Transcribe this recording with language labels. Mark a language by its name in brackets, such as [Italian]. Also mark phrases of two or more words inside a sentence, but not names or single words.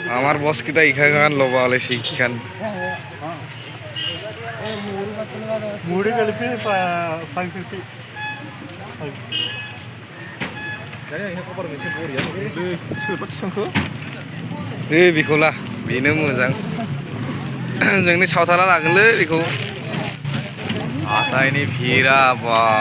[Sylheti] আমার বস কিতা ইখান লবা হলে শিখান [Telugu] మూడు కలిపి 550 [Bodo] बेखौला बेनो मोजां जोंनि सावथाला लागोनलै बेखौ हाथायनि भिरा बा